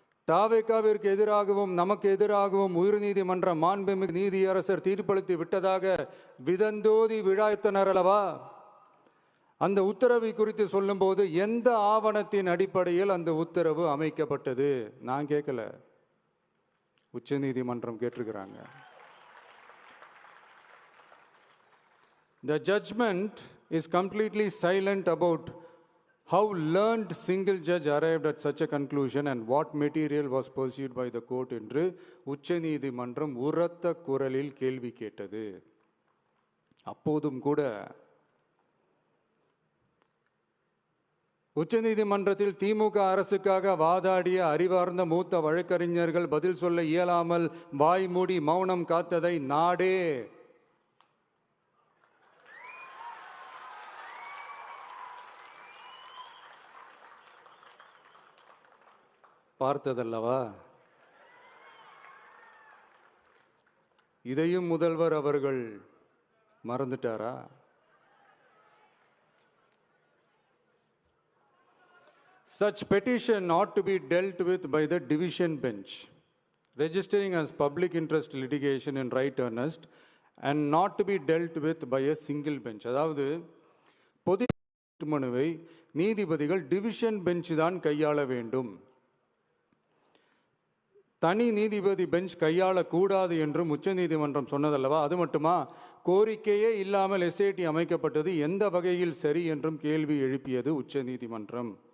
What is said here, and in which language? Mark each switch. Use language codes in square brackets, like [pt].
[ta] தாவேகாவிற்கு எதிராகவும் நமக்கு எதிராகவும் உயர்நீதிமன்ற மாண்புமிகு நீதியரசர் தீர்ப்பளித்து விட்டதாக விதந்தோதி விழாய்த்தனர் அல்லவா? அந்த உத்தரவை குறித்து சொல்லும்போது எந்த ஆவணத்தின் அடிப்படையில் அந்த உத்தரவு அமைக்கப்பட்டது? நான் கேட்கல, உச்ச நீதிமன்றம் கேட்டிருக்கிறாங்க. [en] The judgment is completely silent about how learned single judge arrived at such a conclusion and what material was pursued by the court [ta] என்று உச்ச நீதிமன்றம் உரத்த குரலில் கேள்வி கேட்டது. அப்போதும் கூட உச்சநீதிமன்றத்தில் திமுக அரசுக்காக வாதாடிய அறிவார்ந்த மூத்த வழக்கறிஞர்கள் பதில் சொல்ல இயலாமல் வாய் மூடி மௌனம் காத்ததை நாடே பார்த்ததல்லவா? இதையும் முதல்வர் அவர்கள் மறந்துட்டாரா? [en] Such petition ought to be dealt with by the division bench, registering as public interest litigation in right earnest and not to be dealt with by a single bench. [ta] அதாவது பொது மனுவை நீதிபதிகள் டிவிஷன் பெஞ்ச் தான் கையாள வேண்டும், தனி நீதிபதி bench கையாளக்கூடாது என்றும் உச்சநீதிமன்றம் சொன்னதல்லவா? அது மட்டுமா, கோரிக்கையே இல்லாமல் எஸ்ஐடி அமைக்கப்பட்டது எந்த வகையில் சரி என்றும் கேள்வி எழுப்பியது உச்சநீதிமன்றம்.